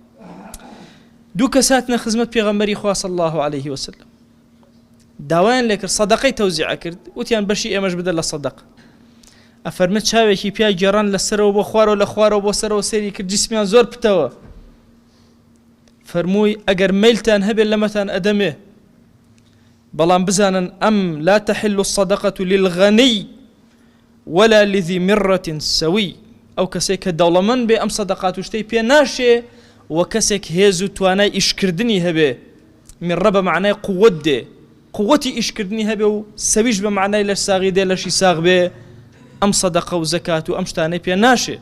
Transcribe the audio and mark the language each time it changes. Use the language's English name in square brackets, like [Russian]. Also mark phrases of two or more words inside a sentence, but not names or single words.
[Central Kurdish] دوو کەس هاتنە خزمەت پێغەمبەری خوا [Arabic] صلی الله عليه وسلم، [Central Kurdish] داوایان لێ کرد سەدەقەی تەوزیع کرد، وتیان بەشی ئێمەش بدە لە سەدەقە. ئەفەرمێت چاوێکی پیا گێڕان لەسەرەوە بۆ خوارەوە لە خوارەوە بۆ سەرەوە سێری کرد، جسمیان زۆر پتەوە. فەرمووی ئەگەر مەیلتان هەبێت لەمەتان ئەدەمێ، بەڵام بزانن ئەم [Arabic] لا تحل الصدقة للغني ولا لذي مرة سوي. [Central Kurdish] ئەو کەسێک کە دەوڵەمەند بێ ئەم سەدەقات و شتەی پێ ناشێ، و کەسێک هێز و توانای ئیشکردنی هەبێ. میڕە بە معنای قووەت دێ، قووەتی ئیشکردنی هەبێ و سەویش بە معنای لەش ساغی دێ لەشی ساغ بێ، ئەم سەدەقە و زەکات و ئەم شتانەی پێ ناشێ.